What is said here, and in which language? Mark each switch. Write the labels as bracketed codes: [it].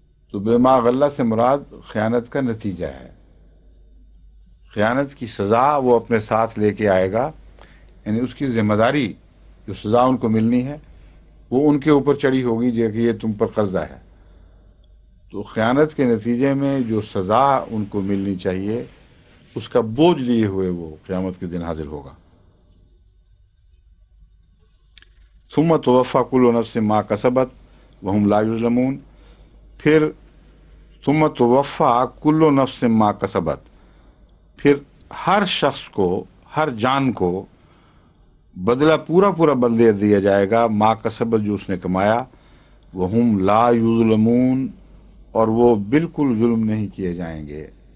[ur] تو بما غلہ سے مراد خیانت کا نتیجہ ہے. خیانت کی سزا وہ اپنے ساتھ لے کے آئے گا، یعنی اس کی ذمہ داری جو سزا ان کو ملنی ہے وہ ان کے اوپر چڑھی ہوگی جو کہ یہ تم پر قرضہ ہے. تو خیانت کے نتیجے میں جو سزا ان کو ملنی چاہیے اس کا بوجھ لیے ہوئے وہ قیامت کے دن حاضر ہوگا. [ar] ثم توفی کل نفس ما کسبت وہم لا یظلمون. [ur] پھر [ar] ثم توفی کل نفس ما کسبت، [ur] پھر ہر شخص کو، ہر جان کو بدلہ پورا بدلے دیا جائے گا [ar] ما کسبت، [ur] جو اس نے کمایا. [ar] وہم لا یظلمون، [ur] اور وہ بالکل ظلم نہیں کیے جائیں گے.